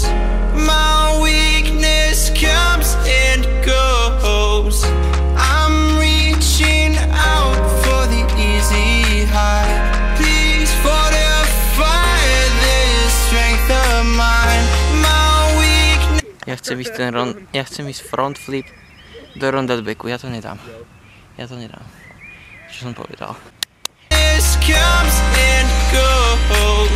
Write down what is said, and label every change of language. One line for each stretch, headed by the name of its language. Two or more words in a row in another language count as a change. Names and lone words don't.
English: My weakness comes and goes. I'm reaching out for the easy high. Please fortify this strength of mine. My weakness.
Slovak: Ja chcem ísť
English: front flip
Slovak: do roundbacku, ja to nedám. Čo som povedal?
English: This comes and goes.